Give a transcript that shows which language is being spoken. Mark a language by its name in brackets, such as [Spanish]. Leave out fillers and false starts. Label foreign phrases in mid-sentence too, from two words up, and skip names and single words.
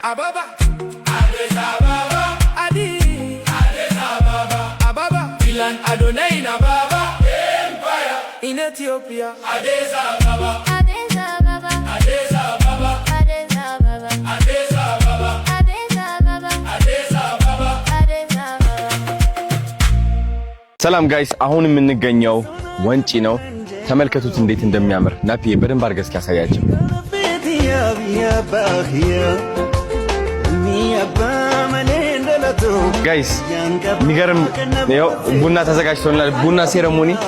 [English] Ababa, Addis Ababa, Addis Ababa, Ababa, Milan Adonai Ababa, Empire in Ethiopia, Addis Ababa, Addis Ababa, Addis Ababa, Addis Ababa, Addis Ababa, Addis Ababa, Addis Ababa, Addis Ababa. [Amharic] ሰላም ጋይስ፣ አሁን የምንገኘው ወንጪ ነው። ተመልከቱት እንዴት እንደሚያምር። ናፒ በደንብ አድርገህ እስኪ ያሳያቸው። ጋይስ የሚገርም ነው። ቡና ተዘጋጅቶልናል። ቡና ሴረሞኒ